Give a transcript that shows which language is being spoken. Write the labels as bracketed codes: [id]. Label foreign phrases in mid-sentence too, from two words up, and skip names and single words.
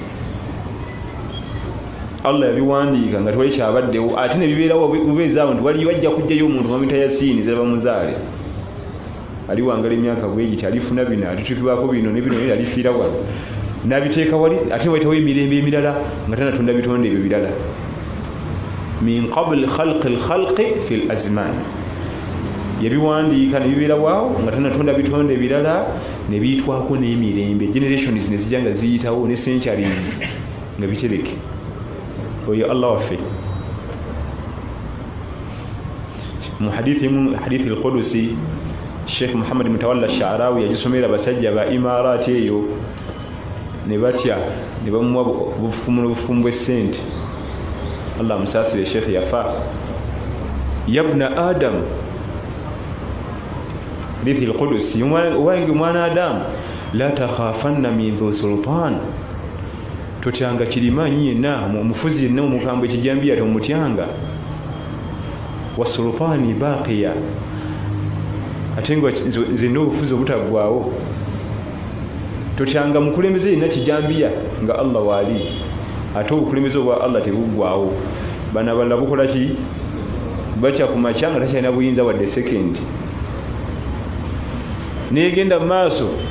[lg] Allah yabiwandiika nga tewali kyabaddewo ate ne bibeerawo bubeezaawo nti wali wajja kujjayo omuntu bamuyita Yasiini ziraba muzaale ali wangala emyaka bwegiti alifuna bino alituukibwako bino ne bino alifiira wano n'abiteeka wali ate wayitawo emirembe emirala nga tanatonda bitonde ebyo birala [ar] من قبل خلق الخلق في الزمان [lg] yabiwandiika ne bibeerawaawo nga tanatonda bitonde ebirala ne biyitwako n'emirembe generations ne zijja nga ziyitawo ne centuries nga bitereke oyo Allah waffe mu [ar] حديث القدسي [lg] Sheikh Muhammad Mutawalla Sha'rawi yagisomera basajja ba Imarati eyo ne batya ne bamuwa obufumu bw'essente Allah musasire Sheikh yafa [ar] يا ابن آدم حديث القدسي [lg] wange mwana Adam [ar] لا تخافن من ذو سلطان [lg] totyanga kirimanyi yenna omufuzi yenna omukambwe ekijambiya tomutyanga [ar] وسلطاني باقية [lg] ate nga nze n'obufuzi obutaggwawo totyanga mukulembeze yenna kijambiya nga Allah waali ate obukulembeze obwa Allah tebuggwawo bano abalala bukola ki bakya ku makya nga takyalina buyinza wadde second negenda mu maaso